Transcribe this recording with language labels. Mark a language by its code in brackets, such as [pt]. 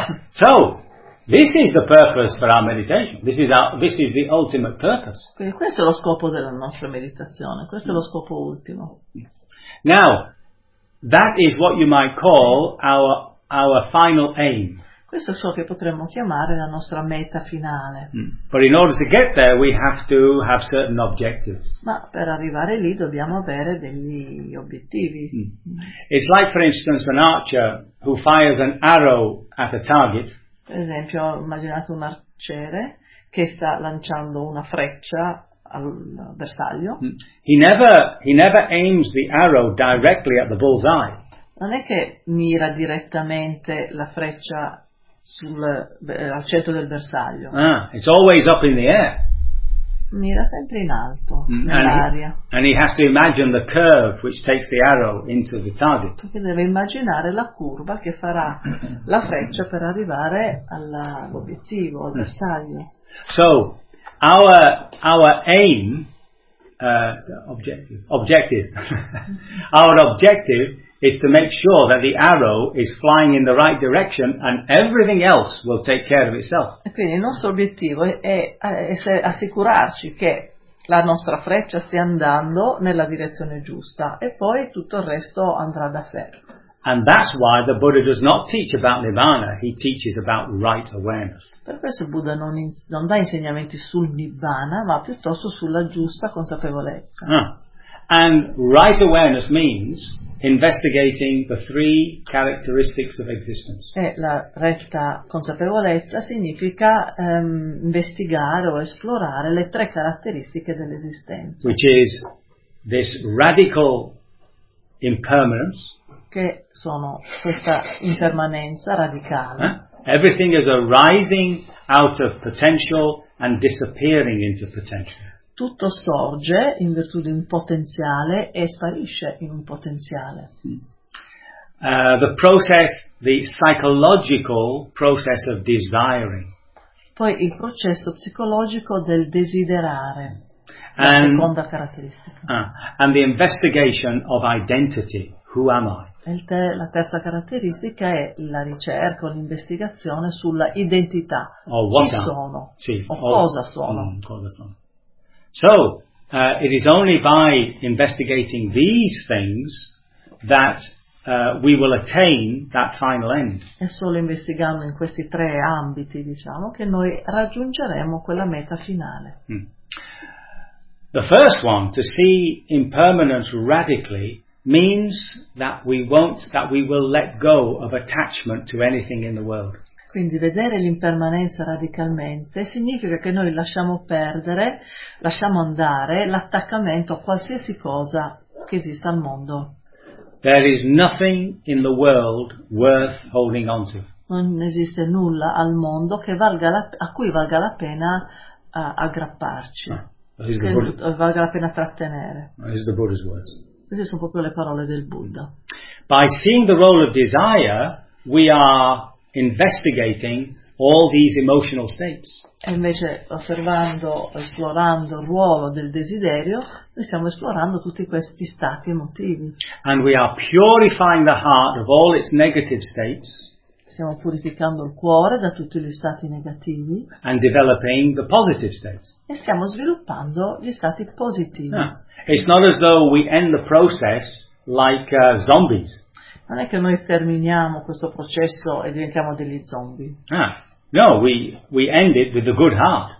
[en] So, this is the purpose for our meditation. This is the ultimate purpose. [it] Quindi questo è lo scopo della nostra meditazione. Questo è lo scopo ultimo. [en] Now, that is what you might call our final aim. [it] Questo è ciò che potremmo chiamare la nostra meta finale. Mm. [en] But in order to get there, we have to have certain objectives. [it] Ma per arrivare lì dobbiamo avere degli obiettivi. Mm. [en] It's like, for instance, an archer who fires an arrow at a target. [it] Per esempio, immaginate un arciere che sta lanciando una freccia al bersaglio. Mm. [en] He never aims the arrow directly at the bullseye. [it] Non è che mira direttamente la freccia al centro del bersaglio. [en] Ah, it's always up in the air. [it] Mira sempre in alto, nell'aria. [en] And he has to imagine the curve which takes the arrow into the target. [it] Perché deve immaginare la curva che farà la freccia per arrivare all'obiettivo, al bersaglio. [en] So, our aim, objective. Our objective is to make sure that the arrow is flying in the right direction and everything else will take care of itself. [it] E quindi il nostro obiettivo è assicurarci che la nostra freccia stia andando nella direzione giusta e poi tutto il resto andrà da sé. [en] And that's why the Buddha does not teach about Nibbana, he teaches about right awareness. [it] Per questo Buddha non dà insegnamenti sul Nibbana, ma piuttosto sulla giusta consapevolezza. Ah. [en] And right awareness means investigating the three characteristics of existence. [it] E la retta consapevolezza significa investigare o esplorare le tre caratteristiche dell'esistenza. [en] Which is this radical impermanence. [it] Che sono questa impermanenza radicale. Eh? [en] Everything is arising out of potential and disappearing into potential. [it] Tutto sorge in virtù di un potenziale e sparisce in un potenziale. [en] The process, the psychological process of desiring. [it] Poi il processo psicologico del desiderare. [en] And, [it] la seconda caratteristica. [en] And the investigation of identity. Who am I? [it] La terza caratteristica è la ricerca, l'investigazione sulla identità. Chi sono? Sì. Cosa sono? Cosa sono? [en] So, it is only by investigating these things that we will attain that final end. [it] È solo investigando in questi tre ambiti, diciamo, che noi raggiungeremo quella meta finale. Mm. [en] The first one, to see impermanence radically, means that we will let go of attachment to anything in the world. [it] Quindi vedere l'impermanenza radicalmente significa che noi lasciamo andare l'attaccamento a qualsiasi cosa che esista al mondo. [en] There is nothing in the world worth holding on to. [it] Non esiste nulla al mondo che valga a cui valga la pena aggrapparci. No. valga la pena trattenere. [en] These are the Buddha's words. [it] Queste sono proprio le parole del Buddha. [en] By seeing the role of desire, we are investigating all these emotional states. [it] E invece osservando, esplorando il ruolo del desiderio, noi stiamo esplorando tutti questi stati emotivi. [en] And we are purifying the heart of all its negative states. [it] Stiamo purificando il cuore da tutti gli stati negativi. [en] And developing the positive states. [it] E stiamo sviluppando gli stati positivi. Ah. [en] It's not as though we end the process like zombies. [it] Non è che noi terminiamo questo processo e diventiamo degli zombie. Ah. [en] No, we end it with a good heart.